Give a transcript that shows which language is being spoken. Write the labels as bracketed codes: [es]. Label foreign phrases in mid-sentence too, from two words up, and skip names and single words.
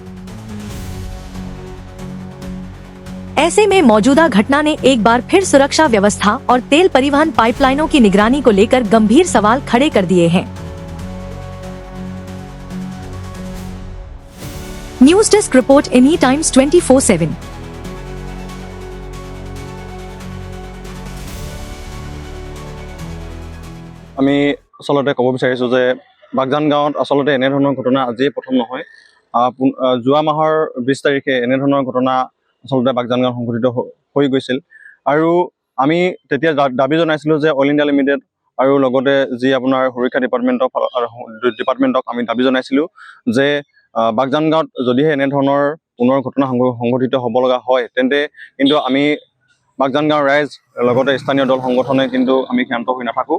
[hi] ऐसे में मौजूदा घटना ने एक बार फिर सुरक्षा व्यवस्था और तेल परिवहन पाइपलाइनों की निगरानी को लेकर गंभीर सवाल खड़े कर दिए हैं। [en] News desk report Any Times 24/7. [as] আমি আসলতে ক'ব বিচাৰিছোঁ যে বাগজান গাঁৱত আসলতে এনেধৰণৰ ঘটনা আজিয়ে প্ৰথম নহয়। যোৱা মাহৰ 20 তাৰিখে এনেধৰণৰ ঘটনা আসলতে বাগজান গাঁৱত সংঘটিত হৈ গৈছিল আৰু আমি তেতিয়া দাবী জনাইছিলোঁ যে অইল ইণ্ডিয়া লিমিটেড আৰু লগতে যি আপোনাৰ সুৰক্ষা ডিপাৰ্টমেণ্টক আমি দাবী জনাইছিলোঁ যে বাগজান গাঁৱত যদিহে এনেধৰণৰ পুনৰ ঘটনা সংঘটিত হ'ব লগা হয় তেন্তে কিন্তু আমি বাগজান গাঁৱৰ ৰাইজ লগতে স্থানীয় দল সংগঠনে কিন্তু আমি ক্ষান্ত হৈ নাথাকোঁ।